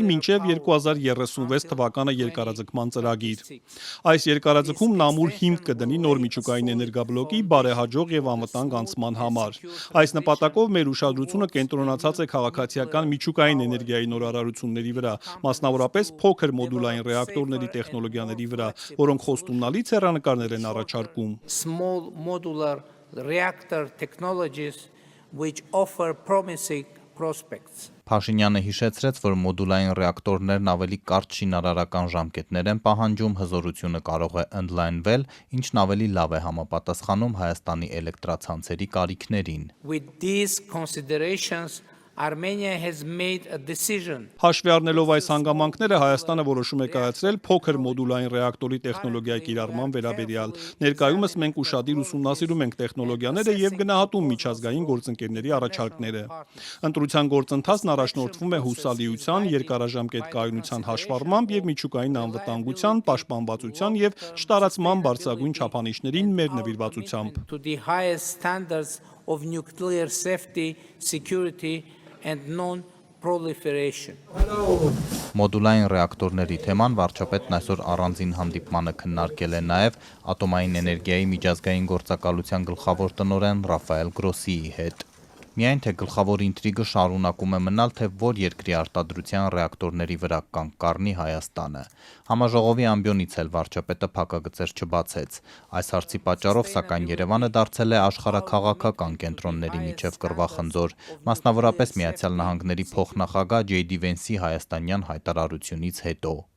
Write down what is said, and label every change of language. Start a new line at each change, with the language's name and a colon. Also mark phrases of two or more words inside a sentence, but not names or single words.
Armenian: մինչև 2036 թվականը երկարաձգման ծրագիր։ Այս երկարաձգումն ամուր հիմք կդնի նոր միջուկային էներգաբլոկի բարեհաջող եւ անվտանգ անցման համար։ Այս նպատակով մեր ուշադրությունը կենտրոնացած է քաղաքացիական միջուկային էներգիայի նորարարությունների վրա, մասնավորապես փոքր մոդուլային ռեակտորների տեխնոլոգիաների վրա, որոնք խոստումնալի ցեղանկարներ են առաջարկում։
English: Reactor technologies which offer promising prospects.
Armenian: Փաշինյանը հիշեցրեց, որ մոդուլային ռեակտորներն ավելի կարճ շինարարական ժամկետներ են պահանջում, հզորությունը կարող է ընդլայնվել, ինչն ավելի լավ է համապատասխանում Հայաստանի էլեկտրացանցերի կարիքներին։
English: With these considerations, Armenia has made a decision.
Armenian: Հաշվի առնելով այս հանգամանքները, Հայաստանը որոշում է կայացրել փոքր մոդուլային ռեակտորի տեխնոլոգիայի կիրառման վերաբերյալ։ Ներկայումս մենք ուշադիր ուսումնասիրում ենք տեխնոլոգիաները եւ գնահատում միջազգային գործընկերների առաջարկները։ Ընտրության գործընթացն առաջնորդվում է հուսալիության, երկարաժամկետ կայունության հաշվառմամբ եւ միջուկային անվտանգության, պաշտպանվածության եւ չտարածման բարձրագույն չափանիշներին մեր նվիրվածությամբ։
English: To the highest standards of nuclear safety, security and non-proliferation.
Armenian: Մոդուլային ռեակտորների թեման վարչապետն այսօր առանձին հանդիպմանը քննարկել է նաև ատոմային էներգիայի միջազգային գործակալության գլխավոր տնօրեն Ռաֆայել Գրոսիի հետ։ Միայն թե գլխավոր ինտրիգը շարունակում է մնալ, թե որ երկրի արտադրության ռեակտորների վրա կանգ կառնի Հայաստանը։ Համաժողովի ամբիոնից էլ վարչապետը փակագծեր չբացեց։ Այս հարցի պատճառով, սակայն Երևանը դարձել է աշխարհաքաղաքական կենտրոնների միջև կռվախնձոր, մասնավորապես Միացյալ Նահանգների փոխնախագահ Ջեյ Վենսի հայաստանյան հայտարարությունից հետո։